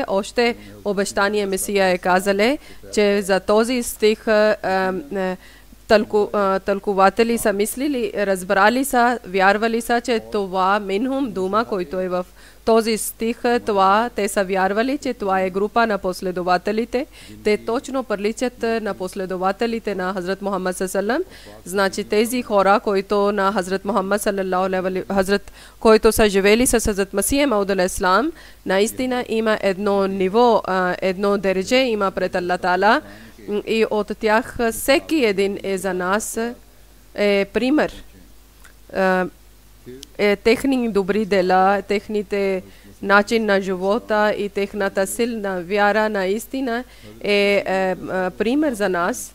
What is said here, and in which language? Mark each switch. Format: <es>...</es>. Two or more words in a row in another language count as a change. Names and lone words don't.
<bg>Още обещание Месия е казал, че за този стих тълкуватели са мислили, разбрали са, вярвали са, че това минхум дума, който е в този стих, това те са вярвали, че това е група на последователите. Те точно приличат на последователите на Хазрат Мухаммад саллаллаху. Значи тези хора, които на Хазрат Мухаммад</bg> <ar>صلى الله عليه وسلم,</ar> <bg>които са живели с Хазрат Масih Мауд алейхиссалам, наистина има едно ниво, едно дередже има пред</bg> <ar>الله تعالى.</ar> <bg>И от тях всеки един е за нас пример. Техни добри дела, техните начин на живота и техната силна вяра наистина е пример за нас.</bg>